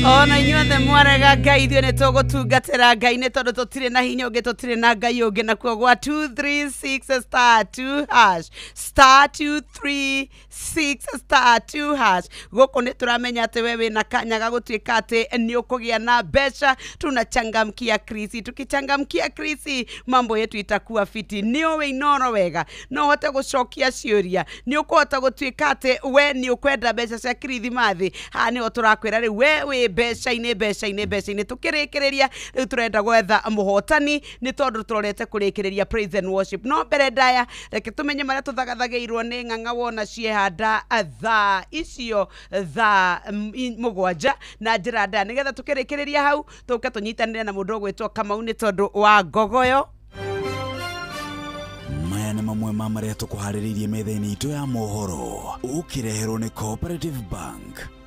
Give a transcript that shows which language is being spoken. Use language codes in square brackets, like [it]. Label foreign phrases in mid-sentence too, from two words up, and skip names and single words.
[ki] ona inyuothe mwarega Ngai ithuĩ nĩ tũgũtungatĩra Ngai nĩ tondũ tũtirĩ na hinya ũngĩ tũtirĩ na Ngai ũngĩ nakuo gwa 236 star 2 hash star 236 star 2 hash gũkũ nĩ tũramenya atĩ we wĩna kanya ga gũtuĩka atĩ nĩ ũkũgĩa na mbeca [sw] tunachangamkia Krisi tukichangamkia Krisi mambo yetu itakuwa fiti [ki] nĩ ũĩ inoro wega no hote gũcokia ciũria nĩ ũkũhota gũtuĩka atĩ we nĩ ũkwenda mbeca cia kirithimathi ha nĩ o tũrakwĩra rĩu we wĩ mbeca-inĩ tũkĩrĩkĩrĩria rĩu tũrenda gwetha mũhotani nĩ tondũ tũrorete kũrĩkĩrĩria [en] praise and worship [ki] no mbere ndaya reke tũmenye marĩa tũthagathagĩirwo nĩ ng'ang'a wona ciehanda thaa icio thaa mũgwanja na njĩra ndaya nĩgetha tũkĩrĩkĩrĩria hau tũke tũnyitanĩre na mũndũ ũgwĩtwo Kamau nĩ tondũ wa ngogoyo maya nĩ mamwe ma marĩa tũkũharĩrĩirie metha-inĩ itũ ya mohoro ũkĩreherwo nĩ Cooperative Bank